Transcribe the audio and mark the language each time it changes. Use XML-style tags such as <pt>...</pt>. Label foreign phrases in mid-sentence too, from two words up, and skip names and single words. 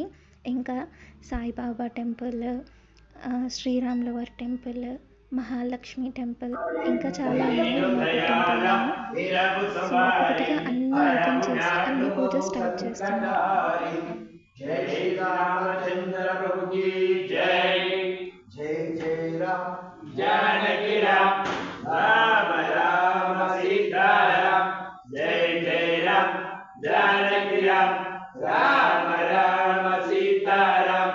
<te>ఇంకా సాయిబాబా టెంపుల్, శ్రీరాముల వారి టెంపుల్, మహాలక్ష్మి టెంపుల్, ఇంకా చాలా ఉన్నాయి టెంపుల్. సో ఒకటిగా అన్నీ ఓపెన్ చేసి అన్ని పూజలు స్టార్ట్ చేస్తున్నాం.</te> <hi>जय रामचंद्र प्रभु की जय। जय जय राम जानकी राम राम राम सीता राम। जय जय राम जानकी राम राम राम सीता राम।</hi>